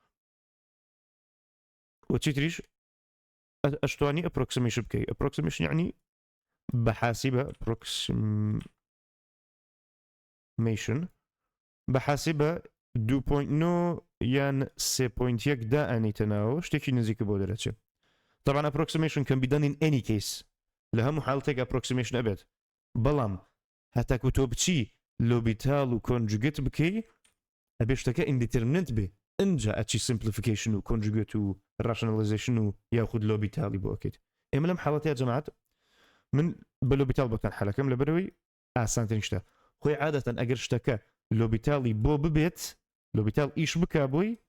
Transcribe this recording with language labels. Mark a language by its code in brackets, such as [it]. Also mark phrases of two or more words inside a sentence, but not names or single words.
[ckb] وەچی تریش ئەشتوانی ئەپرۆکسیمیشن بکەی ئەپرۆکسیمیشن یعنی بەحاسیبە ئەپرۆکسیمیشن بەحاسیبە 2.9 یان 3.1 دا ئەنیتە ناوە شتێکی نزیکە بۆ دەرەچێت طبعا [en] approximation can be done in any case [ckb] لە هەموو حاڵەتێک approximation ئەبێت بەڵام هەتاکو تۆ بچی لۆبیتال و کۆنجوگێت بکەی ئەبێ شتەکە ئیندیترمیننت بێ ئەنجا ئەچی simplification و کۆنجوگێت و rationalization و یاخود لۆبیتالی بۆ ئەکەیت ئێمە لەم حاڵەتەیە جەماعەت من بە لۆبیتال بەکان حەلەکەم لەبەرەوەی ئاسانترین شتە خۆی عادەتەن ئەگەر شتەکە لۆبیتالی بۆ ببێت لۆبیتال ئیش بکا بۆی